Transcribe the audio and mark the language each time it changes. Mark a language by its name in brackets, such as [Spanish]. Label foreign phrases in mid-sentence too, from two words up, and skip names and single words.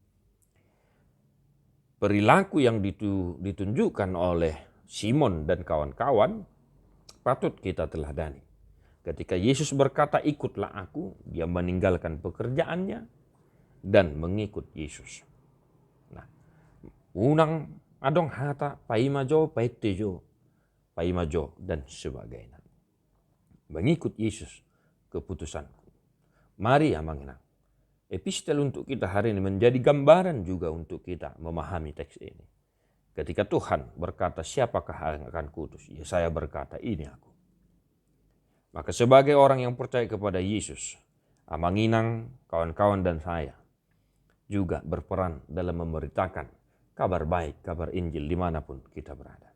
[Indonesian] Perilaku yang ditunjukkan oleh Simon dan kawan-kawan patut kita teladani. Ketika Yesus berkata ikutlah aku, dia meninggalkan pekerjaannya dan mengikut Yesus. Nah, [Batak Toba] unang adong hata paimajo paitejo, paimajo dan sebagainya. [Indonesian] Mengikut Yesus keputusanku. Mari amanginang. Epistel untuk kita hari ini menjadi gambaran juga untuk kita memahami teks ini. Ketika Tuhan berkata siapakah yang akan kuutus? Ya saya berkata ini aku. Maka sebagai orang yang percaya kepada Yesus, Amanginang, kawan-kawan dan saya juga berperan dalam memberitakan kabar baik, kabar Injil dimanapun kita berada.